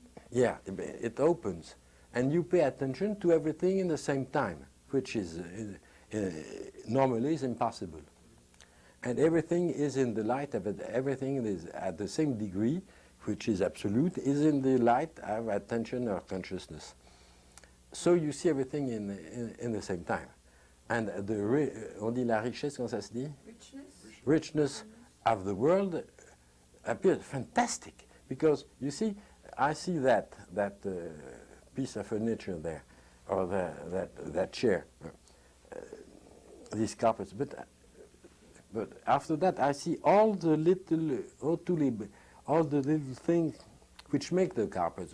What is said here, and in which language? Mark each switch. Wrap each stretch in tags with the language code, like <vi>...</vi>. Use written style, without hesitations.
<en>Yeah, it opens, and you pay attention to everything in the same time, which is normally is impossible. And everything is in the light of it. Everything is at the same degree, which is absolute, is in the light of attention or consciousness. So you see everything in the same time.</en> <fr>And on dit la richesse, comment ça se dit?</fr> <en>Richness of the world appears fantastic, because you see, I see that piece of furniture there, or that chair, these carpets. But after that, I see all the little things which make the carpets.</en>